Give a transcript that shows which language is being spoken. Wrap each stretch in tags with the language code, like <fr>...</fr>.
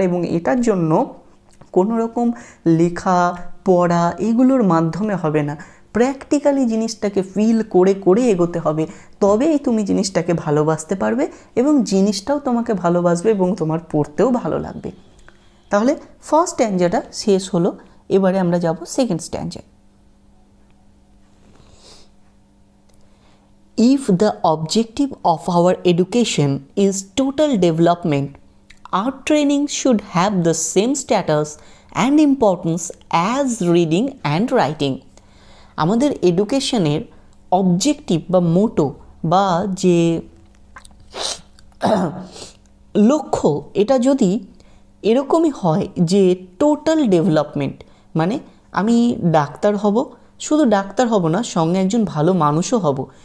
<bn>এবং এটার জন্য কোনো রকম লেখা পড়া এগুলোর মাধ্যমে হবে না, প্র্যাকটিক্যালি জিনিসটাকে ফিল করে করে এগোতে হবে, তবেই তুমি জিনিসটাকে ভালোবাসতে পারবে এবং জিনিসটাও তোমাকে ভালোবাসবে এবং তোমার পড়তেও ভালো লাগবে। তাহলে ফার্স্ট স্ট্যাঞ্জাটা শেষ হলো, এবারে আমরা যাব second স্ট্যাঞ্জায়।</bn> <en>If the objective of our education is total development, art training should have the same status and importance as reading and writing.</en> <bn>আমাদের এডুকেশনের অবজেক্টিভ বা মোটো বা যে লক্ষ্য, এটা যদি এরকমই হয় যে টোটাল ডেভেলপমেন্ট, মানে আমি ডাক্তার হব, শুধু ডাক্তার হব না, সঙ্গে একজন ভালো মানুষও হব,</bn>